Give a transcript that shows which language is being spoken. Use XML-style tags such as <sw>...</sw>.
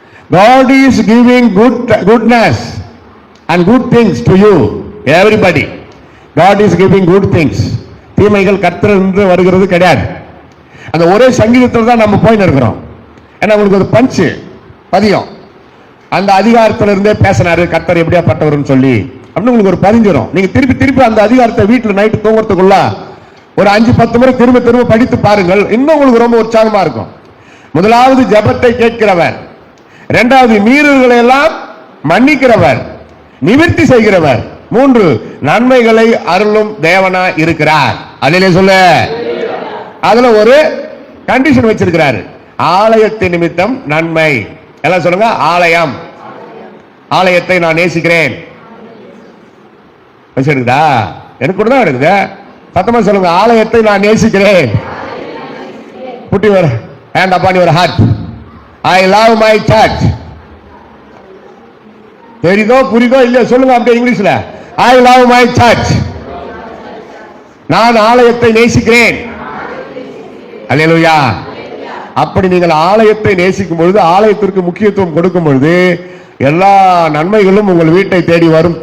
<en>God is giving goodness and good things to you, everybody. God is giving good things.</en> <ta>தீமைகள் கர்த்தரிலிருந்து வருகிறது கிடையாது. அந்த ஒரே சங்கீதத்தில் தான் நம்ம போயின்னு இருக்கிறோம். ஏன்னா உங்களுக்கு ஒரு பஞ்சு பதியம், அந்த அதிகாரத்துல இருந்தே பேசினாரு கர்த்தர் எப்படியாப்பட்டவர்னு சொல்லி அப்படின்னு உங்களுக்கு ஒரு பதிஞ்சிடும். நீங்க திருப்பி திருப்பி அந்த அதிகாரத்தை வீட்டில் நைட்டு தூங்குறதுக்குள்ள ஒரு 5-10 முறை திரும்ப திரும்ப படித்து பாருங்கள். இன்னும் உங்களுக்கு ரொம்ப உற்சாகமா இருக்கும். முதலாவது ஜெபத்தை கேட்கிறவர், இரண்டாவது மீறல்களை எல்லாம் மன்னிக்கிறவர், நிவர்த்தி செய்கிறவர், 3 நன்மைகளை அருளும் தேவனா இருக்கிறார். அதிலே சொல்ல அதுல ஒரு கண்டிஷன் வச்சிருக்கிறாரு, ஆலயத்தின் நிமித்தம் நன்மை. எல்லாம் சொல்லுங்க, ஆலயம், ஆலயத்தை நான் நேசிக்கிறேன். வச்சிருக்குதா? எனக்கு கூட தான் இருக்குது. சத்தமா சொல்லுங்க, ஆலயத்தை நான் நேசிக்கிறேன்.</ta> <en>Put your hand upon your heart. I love my church.</en> <ta>தெரியுதோ புரியுதோ இல்லையோ சொல்லுங்க அப்படியே இங்கிலீஷ்ல.</ta> <en>I love my church.</en> <ta>நான் ஆலயத்தை நேசிக்கிறேன். அல்லேலூயா. அப்படி நீங்கள் ஆலயத்தை நேசிக்கும் பொழுது, ஆலயத்திற்கு முக்கியத்துவம் கொடுக்கும் பொழுது எல்லா நன்மைகளும் உங்கள் வீட்டை தேடி வரும்.</ta>